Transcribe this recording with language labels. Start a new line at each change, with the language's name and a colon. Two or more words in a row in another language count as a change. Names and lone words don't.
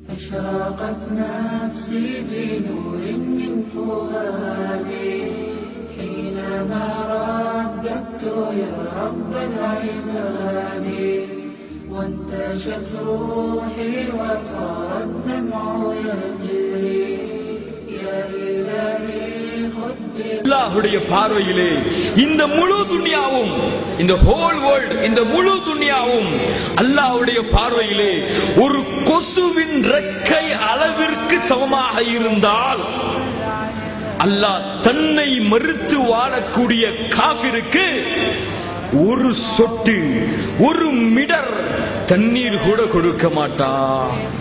Arabic: أشرقت نفسي بنور من فؤادي حينما رددت يا رب العباد وانتشت روحي وصار الدمع يجري يا إلهي خذ
Tamil: அல்லாஹ்வுடைய பார்வையிலே இந்த முழு துன்யாவும், இந்த
English: whole world,
Tamil: இந்த முழு துன்யாவும் அல்லாஹ்வுடைய பார்வையிலே ஒரு கொசுவின் ரெக்கை அளவிற்கு சமமாக இருந்தால், அல்லாஹ் தன்னை மறுத்து வாழக்கூடிய காஃபிருக்கு ஒரு சொட்டு, ஒரு மிடர் தண்ணீர் கூட கொடுக்க மாட்டான்.